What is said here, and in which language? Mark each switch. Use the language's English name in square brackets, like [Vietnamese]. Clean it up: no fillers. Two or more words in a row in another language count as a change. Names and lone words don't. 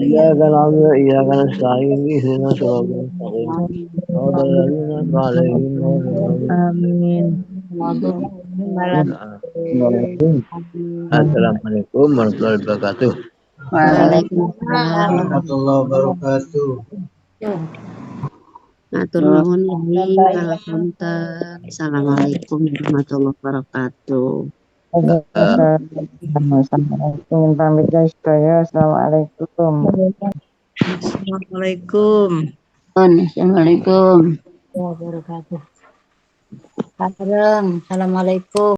[Arabic] إياك نعبد وإياك نستعين اهدنا الصراط المستقيم. صراط الذين أنعمت عليهم غير المغضوب عليهم. السلام عليكم ورحمة الله وبركاته. Waalaikumsalam. ورحمة الله وبركاته. [Javanese] Matur nuwun Yai Kalapunten. [Arabic] السلام عليكم ورحمة الله وبركاته. [Indonesian] Assalamualaikum pamit guys saya. [Arabic] Assalamualaikum. السلام عليكم السلام عليكم. وبركاته السلام عليكم.